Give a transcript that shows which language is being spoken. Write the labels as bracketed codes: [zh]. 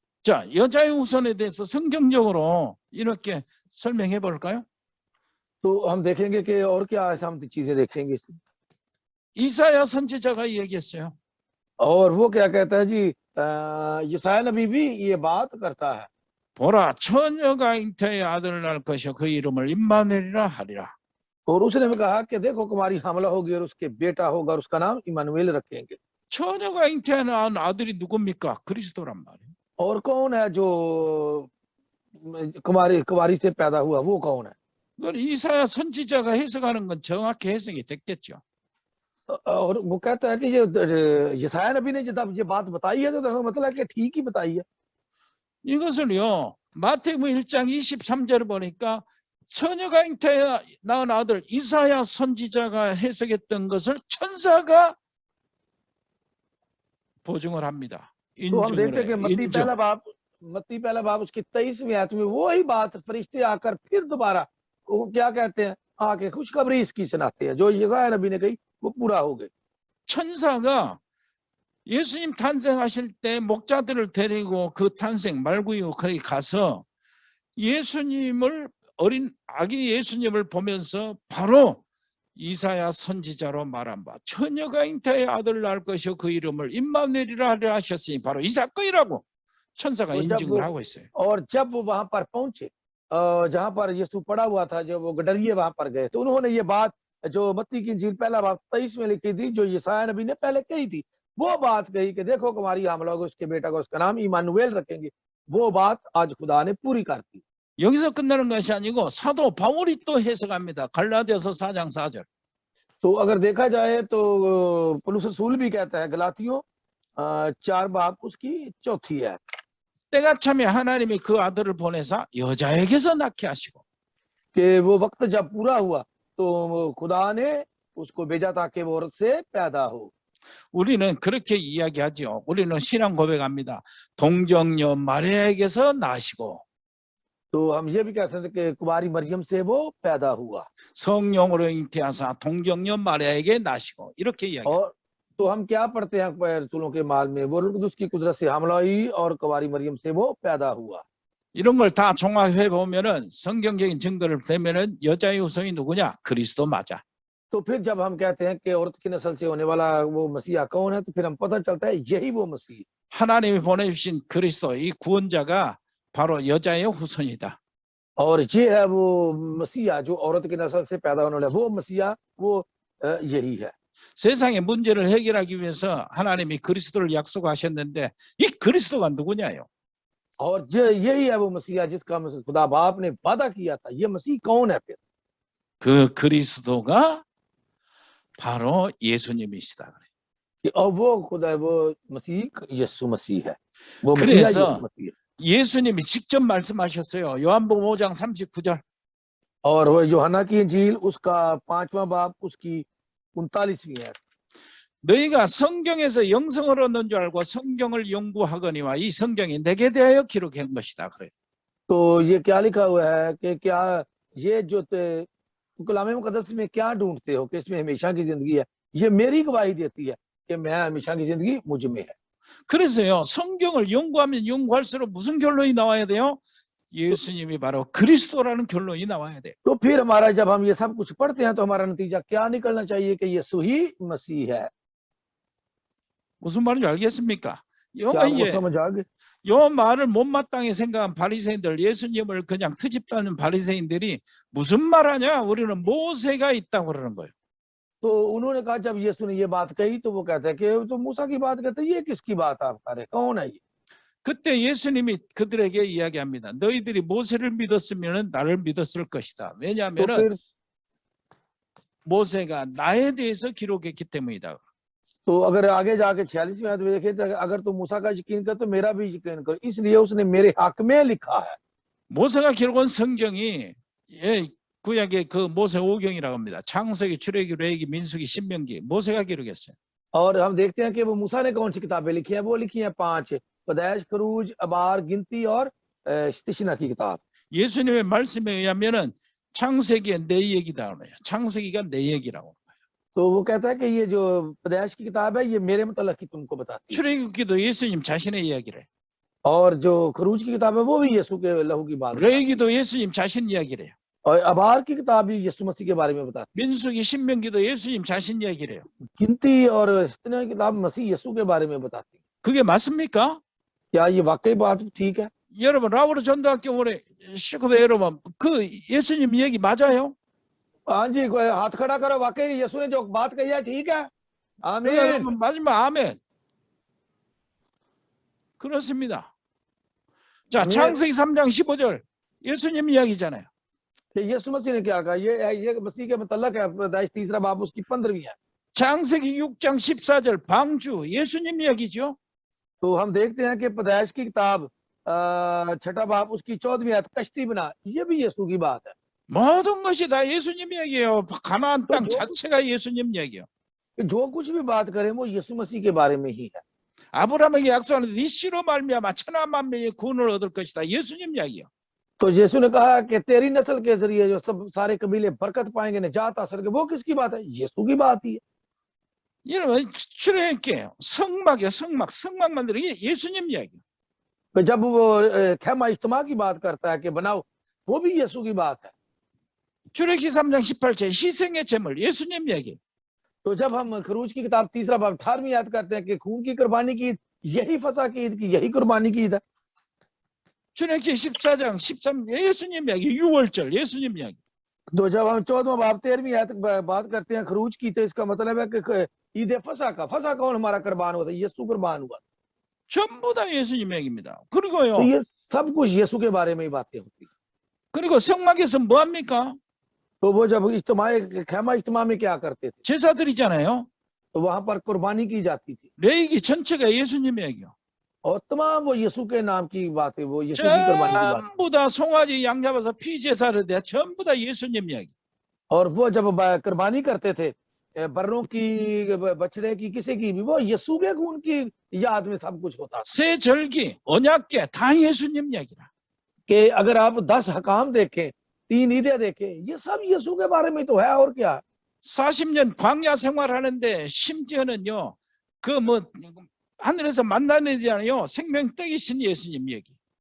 [ko] 자, 여자의 후손에 대해서 성경적으로 이렇게 설명해 볼까요? [hi] तो हम देखेंगे कि और क्या ऐसा हम चीजें देखेंगे इसमें। [ko] 이사야 선지자가 얘기했어요. [hi] और वो क्या कहता है जी? यशायाह नबी भी ये बात करता है। [ko] 보라, 처녀가 잉태의 아들을 낳을 것이요 그 이름을 임마누엘이라 하리라. [hi] और उसने भी कहा कि देखो कुमारी हमला होगी और उसके बेटा होगा और उसका नाम इमानुएल रखेंगे। [ko] 처녀가 잉태한 아들이 누굽니까? 그리스도란 말이에요. [hi] और कौन है जो कुमारी से पैदा हुआ? वो कौन है? [ko] 그걸 이사야 선지자가 해석하는 건 정확히 해석이 됐겠죠. [hi] और वो कहता है कि ये यशायाह नबी ने जब ये बात बताई है तो मतलब है कि ठीक ही बताई है। [ko] 이것을요, 마태복음 1장 23절을 보니까 처녀가 잉태해 낳은 아들 이사야 선지자가 해석했던 것을 천사가 보증을 합니다. [hi] तो हम देखते हैं कि मत्ती पहला बाब उसकी 23वीं आयत में वो ही बात फरिश्ते आकर फिर दोबारा वो क्या कहते हैं? आके खुशखबरी इसकी सुनाते हैं जो यशायाह नबी ने कही वो पूरा हो गई। [ko] 천사가 예수님 탄생하실 때 목자들을 데리고 그 탄생 말구유 거기 가서 예수님을 어린 아기 예수님을 보면서 바로 이사야 선지자로 말한 바 처녀가 잉태의 아들을 낳을 것이요 그 이름을 임마누엘이라 하려 하셨으니 바로 이 사건이라고 천사가 인증을 하고 있어요. [hi] और जब वो वहां पर पहुंचे जहां पर यीशु पड़ा हुआ था, जब वो गडरिये वहां पर गए तो उन्होंने ये बात जो मत्ती की इंजील पहला बाब 23 में लिखी थी जो यशायाह नबी ने पहले कही थी, वो बात कही कि देखो कुमारी हमला होगा उसके बेटा को उसका नाम इमानुएल रखेंगे। वो बात आज खुदा ने पूरी कर दी। [ko] 여기서 끝나는 것이 아니고 사도 바울이 또 해석합니다. 갈라디아서 4장 4절. [hi] तो अगर देखा जाए तो पौलुस रसूल भी कहता है गलातियों 4 बाब उसकी 4 है। [ko] 때가 차면 하나님이 그 아들을 보내사 여자에게서 낳게 하시고 [hi] कि वो वक्त जब पूरा हुआ तो खुदा ने उसको भेजा ताकि वो औरत से पैदा हो। [ko] 우리는 그렇게 이야기하죠. 우리는 신앙 고백합니다. 동정녀 마리아에게서 나시고 [hi] तो हम ये भी कह सकते कि कुमारी मरियम से वो पैदा हुआ [ko] 성령으로 잉태하사 동정녀 마리아에게 나시고 이렇게 이야기합니다. [hi] और तो हम क्या पढ़ते हैं रसूलों के माल में वो उसकी कुदरत से हमला हुई और कुमारी मरियम से वो पैदा हुआ। [ko] 이런 걸 다 종합해 보면은 성경적인 증거를 대면은 여자의 후손이 누구냐? 그리스도 맞아. [hi] तो फिर जब हम कहते हैं कि औरत की नस्ल से होने वाला वो मसीहा कौन है तो फिर हम पता चलता है यही वो मसीह। [ko] 하나님이 보내주신 그리스도 이 구원자가 바로 여자의 후손이다. [hi] और ये है वो मसीहा जो औरत की नस्ल से पैदा होने वाला वो मसीहा वो यही है। [ko] 세상의 문제를 해결하기 위해서 하나님이 그리스도를 약속하셨는데 이 그리스도가 누구냐요? [hi] और यही है वो मसीहा जिसका खुदा बाप ने वादा किया था। ये मसीह कौन है फिर? [ko] 그 그리스도가 바로 예수님이시다. [hi] और वो खुदा वो मसीह यीशु मसीह है। वो [ko] 그래서 [hi] मसीह है। [ko] 예수님이 직접 말씀하셨어요. 요한복음 5장 39절. [hi] और वो यूहन्ना की इंजील उसका 5वां बाब उसकी 39वीं है। [ko] 너희가 성경에서 영성을 얻는 줄 알고 성경을 연구하거니와 이 성경이 내게 대하여 기록한 것이다. 그래. [hi] तो ये क्या लिखा हुआ है कि क्या ये जो कलाम मुकद्दस में क्या ढूंढते हो कि इसमें हमेशा की जिंदगी है। ये मेरी गवाही देती है कि मैं हमेशा की जिंदगी मुझ में है। [ko] 그래서요. 성경을 연구하면 연구할수록 무슨 결론이 나와야 돼요? 예수님이 바로 그리스도라는 결론이 나와야 돼. [hi] तो फिर हमारा जब हम ये सब कुछ पढ़ते हैं तो हमारा नतीजा क्या निकलना चाहिए कि यीशु ही मसीह है। [ko] 무슨 말인지 알겠습니까? [hi] क्या आपको समझ आ गई? [ko] 요 말을 못마땅히 생각한 바리새인들, 예수님을 그냥 트집다는 바리새인들이 무슨 말하냐? 우리는 모세가 있다고 그러는 거예요. [hi] तो उन्होंने कहा जब यीशु ने ये बात कही तो वो कहते हैं कि तो मूसा की बात कहते हैं ये किसकी बात आप कर रहे कौन है ये? [ko] 그때 예수님이 그들에게 이야기합니다. 너희들이 모세를 믿었으면 나를 믿었을 것이다. [hi] तो [ko] 왜냐하면 [hi] फिर [ko] 모세가 나에 대해서 기록했기 때문이다. [hi] तो अगर आगे जाके 46वें आयत में देखें तो अगर तुम मूसा का यकीन कर तो मेरा भी यकीन करो इसलिए उसने मेरे हक में लिखा है। [ko] 모세가 기록한 성경이 구약의 그 모세 오경이라고 합니다. 창세기, 출애굽기, 레위기, 민수기, 신명기 모세가 기록했어요. [hi] और हम देखते हैं कि वो मूसा ने कौन सी किताबें लिखी हैं। वो लिखी हैं 5 पैदाइश खरूज अबार गिनती और इस्तिशना की किताब। [ko] 예수님의 말씀에 의하면은 창세기에 내 얘기다 그래요. 창세기가 내 얘기라고. [hi] तो वो कहता है कि ये जो पैदाइश की किताब है ये मेरे मतलब की तुमको बताती है। [ko] 출애굽기도 예수님 자신의 이야기래. [hi] और जो खरूज की किताब है वो भी यीशु के लहू की बात है। [ko] 레위기도 예수님 자신 이야기래요. [hi] और अबार की किताब भी यीशु मसीह के बारे में बताती है। [ko] 민수기, 신명기도 예수님 자신 이야기래요. [hi] गिनती और इस्तिशना की किताब मसीह यीशु के बारे में बताती है। [ko] 그게 맞습니까? [hi] क्या ये वाकई बात ठीक है? [ko] 여러분 라우르 전도학교 올해 식구들 여러분 그 예수님 이야기 맞아요? [hi] हाँ जी हाथ खड़ा करो वाकई यीशु ने जो बात कही है ठीक है? आमीन। [ko] 여러분 마지막 아멘. 그렇습니다. 자, 아멘. 창세기 3장 15절 예수님 이야기잖아요. [hi] यीशु मसीह ने क्या कहा ये मसीह के मतलब है पैदाइश 3रा बाब उसकी 15वीं है। [ko] 창세기 6장 14절 방주 예수님 이야기죠. [hi] तो हम देखते हैं कि पैदाइश की किताब 6ठा बाब उसकी 14वीं आयत कश्ती बना ये भी यीशु की बात है। [ko] 모든 것이 다 예수님 이야기예요. 가나안 땅 자체가 예수님 이야기예요. [hi] जो कुछ भी बात करें वो यीशु मसीह के बारे में ही है। [ko] 아브라함에게 약속하는 네 씨로 말미암아 천하 만민이 구원을 얻을 것이다. 예수님 이야기예요. [hi] तो यीशु ने कहा कि तेरी नस्ल के जरिए जो सब सारे कबीले बरकत पाएंगे निजात हासिल करेंगे वो किसकी बात है? यीशु की बात ही है। [ko] 여러분 출애굽기예요. 성막이요. 성막 만들어 예수님 이야기예요. [hi] जब वो खेमा इज्तिमा की बात करता है कि बनाओ वो भी यीशु की बात है। [ko] 출애굽기 3장 18절 희생의 제물 예수님 이야기. [hi] तो जब हम खरूज की किताब 3रा बाब 18वीं आयत करते हैं कि खून की कुर्बानी की ईद यही फसा की ईद की यही कुर्बानी की ईद है। [ko] 출애굽기 14장 13 예수님 이야기. 유월절 예수님 이야기. [hi] तो जब हम 14वां बाब 13वीं आयत बात करते हैं खरूज की तो इसका मतलब है कि ईद फसा कौन हमारा कुर्बान हुआ था? यीशु कुर्बान हुआ। [ko] 전부 다 예수님 이야기입니다. 그리고요. [hi] तो ये सब कुछ यीशु के बारे में ही बातें होती। [ko] 그리고 성막에서 뭐 합니까? [hi] तो वो जब खेमा इज्तिमा में क्या करते थे? [ko] 제사 드리잖아요. [hi] तो वहां पर कुर्बानी की जाती थी [ko] 레위기 전체가 예수님 이야기요. [hi] और तमाम वो यीशु के नाम की बात है, वो यीशु की कुर्बानी की बात। [ko] 전부 다 송아지 양 잡아서 피 제사를 돼 전부 다 예수님 이야기. [hi] और वो जब कुर्बानी करते थे बर्रों की, बछड़े की, किसी की भी, वो यीशु के खून की याद में सब कुछ होता था। [ko] 새 절기, 언약궤 다 예수님 이야기라. [hi] कि अगर आप 10 हकाम देखें, 3 ईदें देखें, ये सब यीशु के बारे में तो है, और क्या। [ko] 40년 광야 생활하는데 심지어는요 그 뭐 하늘에서 만나내잖아요 생명 떡이신 예수님 얘기.